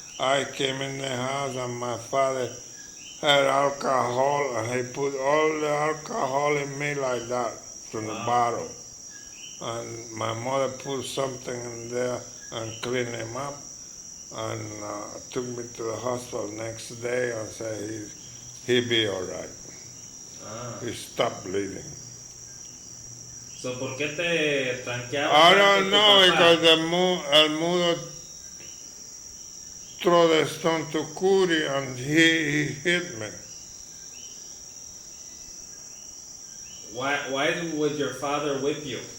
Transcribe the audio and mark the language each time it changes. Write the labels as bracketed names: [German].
[English] I came in the house and my father had alcohol, and he put all the alcohol in me like that from the bottle. And my mother put something in there and cleaned him up, and took me to the hospital next day and said he'd be all right. He stopped bleeding. [Spanish] So, ¿por qué te tranquearon? [English] I don't know, because [Spanish] el mudo [English] threw the stone to Cootie and he hit me. Why would your father whip you?